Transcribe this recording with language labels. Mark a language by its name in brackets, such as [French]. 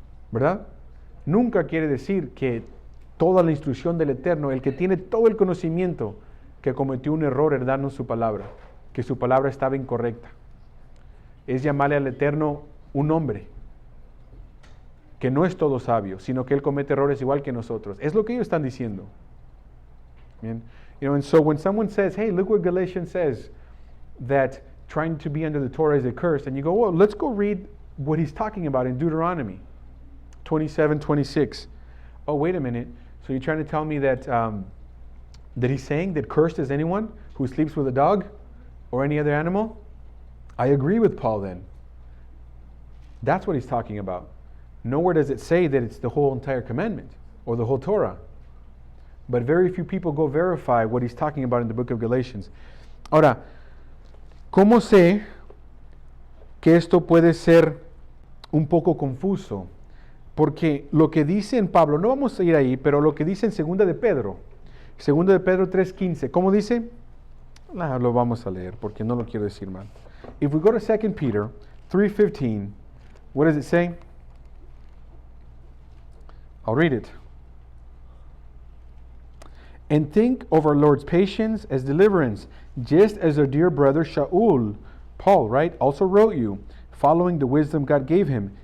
[Spanish] ¿Verdad? Nunca quiere decir que toda la instrucción del Eterno, el que tiene todo el conocimiento, que cometió un error en darnos su palabra, que su palabra estaba incorrecta. Es llamarle al Eterno un hombre, que no es todo sabio, sino que él comete errores igual que nosotros. Es lo que ellos están diciendo. Bien. [English] You know, and so when someone says, hey, look what Galatians says, that trying to be under the Torah is a curse, and you go, well, let's go read what he's talking about in Deuteronomy 27:26. Oh, wait a minute. So you're trying to tell me that that he's saying that cursed is anyone who sleeps with a dog or any other animal? I agree with Paul then. That's what he's talking about. Nowhere does it say that it's the whole entire commandment or the whole Torah. But very few people go verify what he's talking about in the book of Galatians. [Spanish] Ahora, ¿cómo sé que esto puede ser un poco confuso, porque lo que dice en Pablo, no vamos a ir ahí, pero lo que dice en 2 de Pedro 3:15, ¿cómo dice? Lo vamos a leer porque no lo quiero decir mal. [English] If we go to 2 Peter 3:15, what does it say? I'll read it. And think of our Lord's patience as deliverance, just as our dear brother Shaul, Paul, right, also wrote you, following the wisdom God gave him.